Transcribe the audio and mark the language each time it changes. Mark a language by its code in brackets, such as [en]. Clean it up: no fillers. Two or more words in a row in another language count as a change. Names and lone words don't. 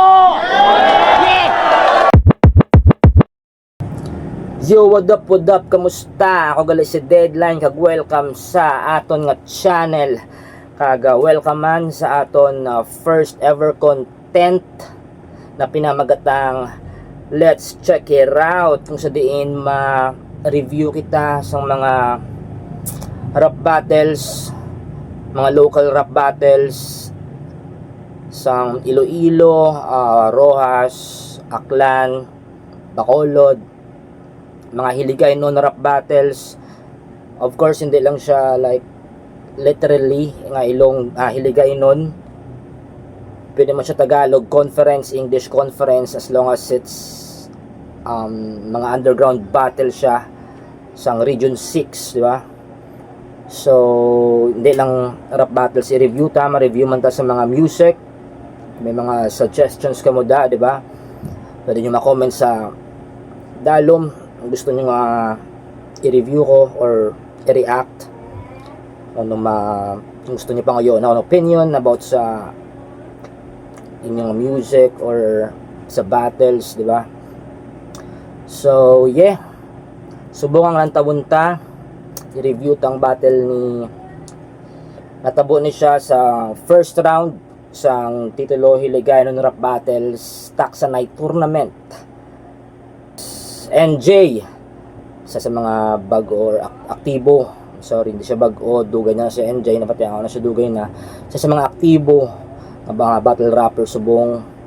[en] Yeah! Yo, what up, [hil] kamusta? Ako gali si Deadline, kag-welcome sa aton nga channel. Welcome man sa aton [en] first ever content [hil] na pinamagatang Let's Check It Out. Kung sa diin ma-review kita sa mga [en] rap battles, [hil] mga [en] local rap battles [hil] sa Iloilo, Rojas, Aklan, Bacolod, mga Hiligay non rap battles. [en] Of course [hil] hindi lang siya [en] like literally [hil] nga ilong Hiligay non, pwede man siya [en] Tagalog conference, English conference, as long as it's [hil] mga [en] underground battle [hil] siya sa Region 6, di ba? So hindi lang [en] rap battles [hil] i-review ta, ma-review man ta sa mga music. May mga suggestions ka mo da, di ba? Pwede nyo ma-comment sa dalom kung gusto nyo i-review ko or i-react. Kung gusto nyo pa ngayon na opinion about sa inyong music or sa battles, di ba? [en] So, yeah. [hil] Subukan lang tabunta. I-review tang battle ni natabo ni siya sa [en] first round [hil] sang titulo Hiligay non rap battles Taxanite tournament. NJ sa mga bago or aktibo, sorry hindi siya bago, dugay na si NJ, napati ako na siya dugay na sa mga aktibo nga mga [en] battle rapper [hil] subong.